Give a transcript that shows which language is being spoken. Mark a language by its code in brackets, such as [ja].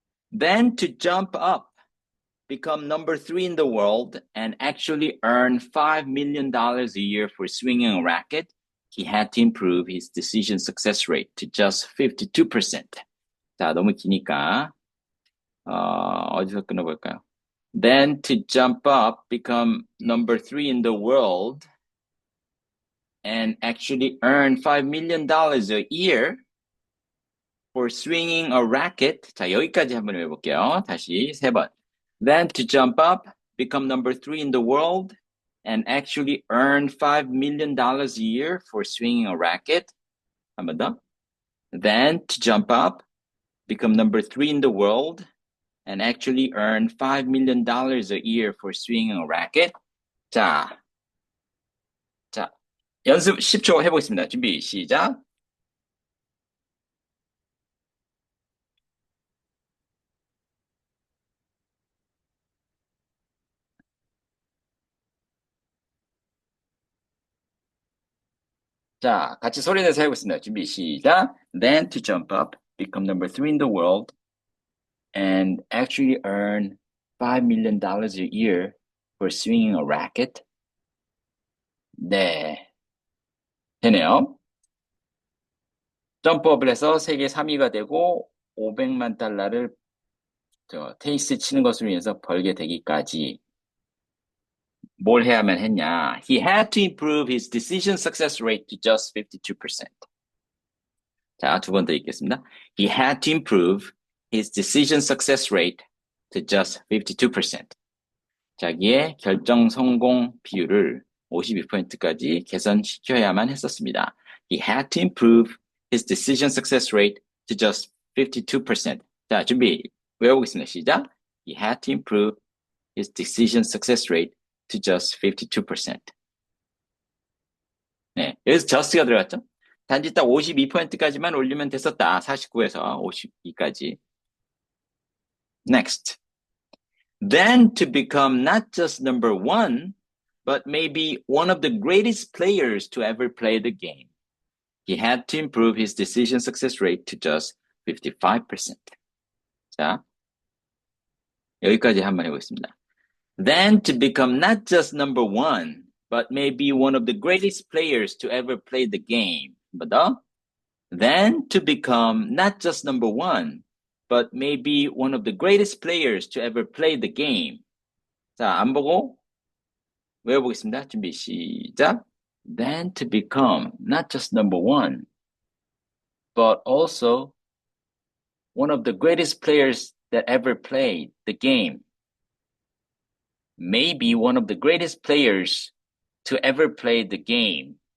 [en] Then to jump up, become number 3 in the world, and actually earn $5 million a year for swinging a racket, he had to improve his decision success rate to just 52%. [ko] 자, 너무 기니까 어디서 끊어볼까요? [en] Then to jump up, become number 3 in the world, and actually earn $5 million a year for swinging a racket. [ko] 자, 여기까지 한번 해볼게요. 다시 세 번. [en] Then to jump up, become number 3 in the world, and actually earn $5 million a year for swinging a racket. [ko] 한 번 더. [en] Then to jump up, become number 3 in the world, and actually earn $5 million a year for swinging a racket. [ko] 자, 연습 10초 해보겠습니다. 준비, 시작. 자, 같이 소리 내서 해보겠습니다. 준비, 시작. [en] Then to jump up, become number 3 in the world, and actually earn $5 million a year for swinging a racket. [ko] 네. 되네요. 점프업을 해서 세계 3위가 되고 500만 달러를 테니스 치는 것을 위해서 벌게 되기까지 뭘 해야만 했냐? [en] He had to improve his decision success rate to just 52%. [ko] 자, 두 번 더 읽겠습니다. [en] He had to improve his decision success rate to just 52%. [ko] 자기의 결정 성공 비율을 52%까지 개선시켜야만 했었습니다. [en] He had to improve his decision success rate to just 52%. [ko] 자, 준비 외워보겠습니다. 시작. [en] He had to improve his decision success rate to just 52%. [ko] 네, 여기서 just가 들어갔죠? 단지 딱 52%까지만 올리면 됐었다. 49에서 52까지. [en] Next. Then to become not just number one, but maybe one of the greatest players to ever play the game. He had to improve his decision success rate to just 55%. [ko] 자, 여기까지 한번 해보겠습니다. [en] Then to become not just number one, but maybe one of the greatest players to ever play the game. [ko] 한번 더. [en] Then to become not just number one, but maybe one of the greatest players to ever play the game. [ko] 자, 안 보고 외워보겠습니다. 준비 시작. [en] Then to become not just number one, but also one of the greatest players that ever played the game. Maybe one of the greatest players to ever play the game.